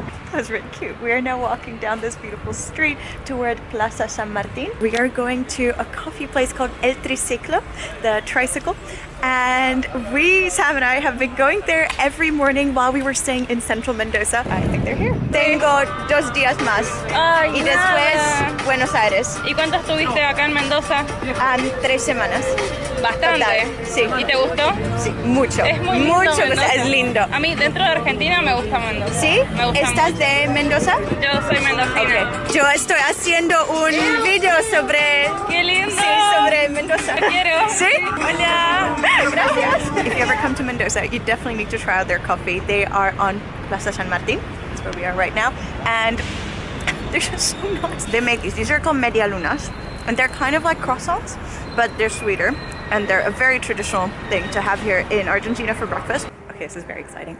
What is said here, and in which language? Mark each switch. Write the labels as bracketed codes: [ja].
[en] That was really cute. We are now walking down this beautiful street toward Plaza San Martin. We are going to a coffee place called El Triciclo, the tricycle. And Sam and I have been going there every morning while we were staying in central Mendoza. I think they're here. [es] Tengo 2 días más. Ay, y después Buenos Aires. ¿Y cuánto estuviste acá en Mendoza? 3 semanas. Bastante. Total, sí. ¿Y te gustó? Sí, mucho. Es muy lindo mucho, Mendoza. Es lindo. A mí dentro de Argentina me gusta Mendoza. ¿Sí? Me gusta ¿Estás mucho. de Mendoza? Yo soy mendocina. [en] Okay. [es] Yo estoy haciendo un video sobre... ¡Qué lindo! Sí, sobre Mendoza. Te quiero. ¿Sí? Hola. Gracias. [en] If you ever come to Mendoza, you definitely need to try out their coffee. They are on Plaza San Martin. That's where we are right now. And they're just so nice. They make these. These are called media lunas. And they're kind of like croissants, but they're sweeter. And they're a very traditional thing to have here in Argentina for breakfast. Okay, this is very exciting.